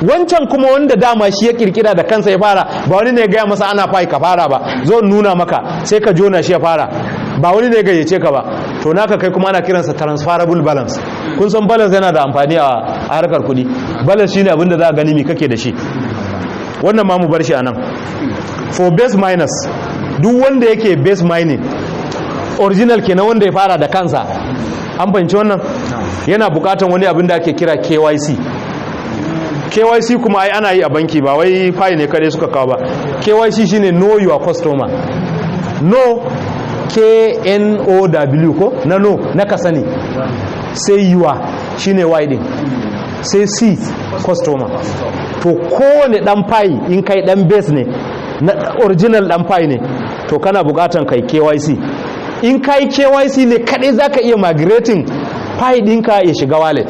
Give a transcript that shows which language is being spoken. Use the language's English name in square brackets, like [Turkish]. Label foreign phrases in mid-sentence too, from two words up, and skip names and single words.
[Hausa] wancan kuma wanda dama shi ya kirkira da kansa ya fara, ba wani ne ya gaya masa ana fai ka fara ba, zo nuna maka sai ka jona shi ya fara, ba wani ne ya gayyace ka ba. To naka kai kuma ana kiransa [English] transferable balance. [Hausa] Kun san balance yana da amfani a harkar kuɗi. Balance shine abin da za a gani me kake da shi. Wannan ma mu bar shi anan. [English] For base miners, [Hausa] duk wanda yake [English] base mining [Hausa] original kenan, wanda ya fara da kansa, an fahimci wannan, yana bukatan wani abin da ake kira KYC. KYC kuma ai ana yi a banki, ba wai fai ne kare suka kawo ba. KYC shine [English] know your customer. [Hausa] No, KNOW ko na no na ka sani, sai yiwa shine y din, sai C customer. To kowane dan fai in kai dan base ne na original dan fai ne, to kana bukatan kai KYC. In kai KYC ne kadai zaka iya migrating fai dinka ya shiga wallet.